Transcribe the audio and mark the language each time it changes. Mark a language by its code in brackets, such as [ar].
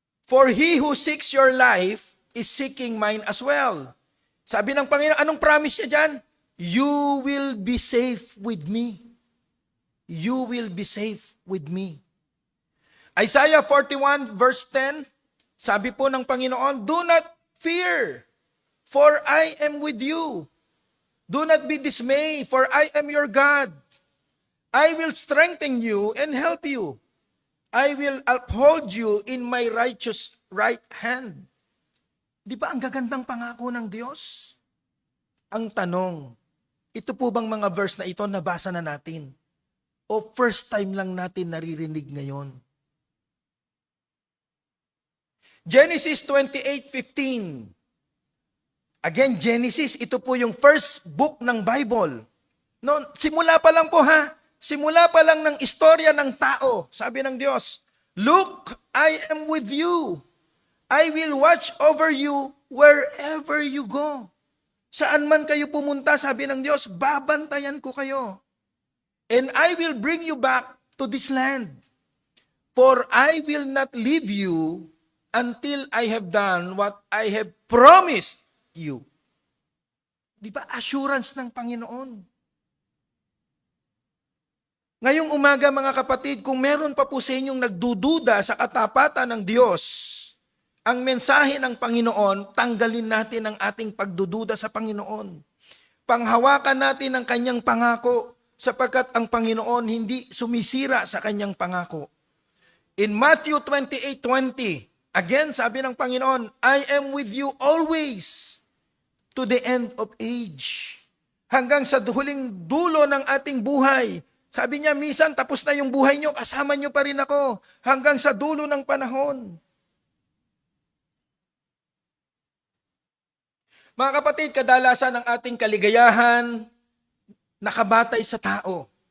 [en] For he who seeks your life is seeking mine as well. [tl] Sabi ng Panginoon, anong promise niya dyan? [en] You will be safe with me. You will be safe with me. Isaiah 41 verse 10, sabi po ng Panginoon, Do not fear, for I am with you. Do not be dismayed, for I am your God. I will strengthen you and help you. I will uphold you in my righteous right hand. [tl] Di ba ang gagandang pangako ng Diyos? Ang tanong, ito po bang mga verse na ito nabasa na natin? O first time lang natin naririnig ngayon? Genesis 28:15. Again, Genesis, ito po yung first book ng Bible. No, simula pa lang po ha. Simula pa lang ng istorya ng tao. [en] Sabi ng Diyos, "Look, I am with you. I will watch over you wherever you go." [tl] Saan man kayo pumunta, sabi ng Diyos, babantayan ko kayo. [en] "And I will bring you back to this land. For I will not leave you until I have done what I have promised you." [tl] Di ba assurance ng Panginoon? Ngayong umaga mga kapatid, kung meron pa po sa inyong nagdududa sa katapatan ng Diyos, ang mensahe ng Panginoon, tanggalin natin ang ating pagdududa sa Panginoon. Panghawakan natin ang kanyang pangako sapagkat ang Panginoon hindi sumisira sa kanyang pangako. [en] In Matthew 28:20, again sabi ng Panginoon, "I am with you always to the end of age." [tl] Hanggang sa huling dulo ng ating buhay. Sabi niya, minsan tapos na yung buhay niyo, kasama niyo pa rin ako hanggang sa dulo ng panahon. Mga kapatid, kadalasan ng ating kaligayahan nakabatay sa tao.